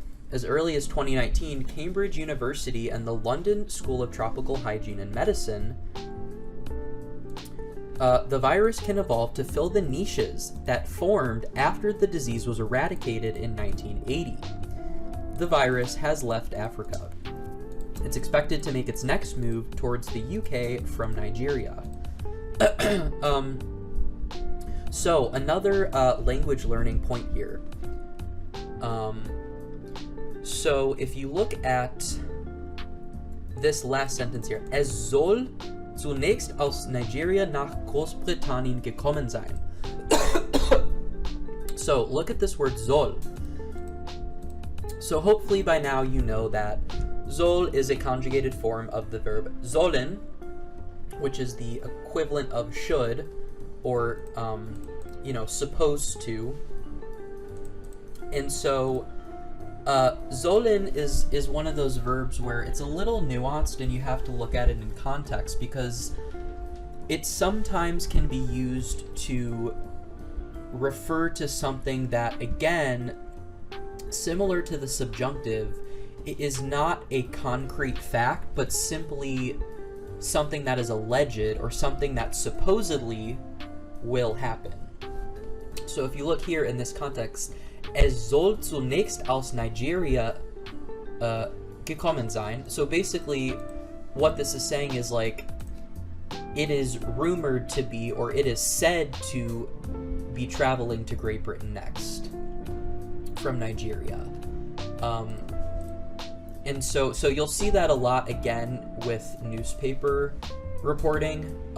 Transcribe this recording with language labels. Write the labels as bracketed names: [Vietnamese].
[English] As early as 2019, Cambridge University and the London School of Tropical Hygiene and Medicine, the virus can evolve to fill the niches that formed after the disease was eradicated in 1980. The virus has left Africa. It's expected to make its next move towards the UK from Nigeria. So, another language learning point here. So, if you look at this last sentence here, [German] es soll zunächst aus Nigeria nach Großbritannien gekommen sein. [English] So, look at this word soll. So, hopefully by now you know that soll is a conjugated form of the verb sollen, which is the equivalent of should, or, supposed to. And so sollen is one of those verbs where it's a little nuanced and you have to look at it in context, because it sometimes can be used to refer to something that, again, similar to the subjunctive, it is not a concrete fact, but simply something that is alleged or something that supposedly will happen. So if you look here in this context, [German] es soll zunächst aus Nigeria gekommen sein. [English] So basically what this is saying is like, it is rumored to be, or it is said to be traveling to Great Britain next from Nigeria. And so you'll see that a lot again with newspaper reporting.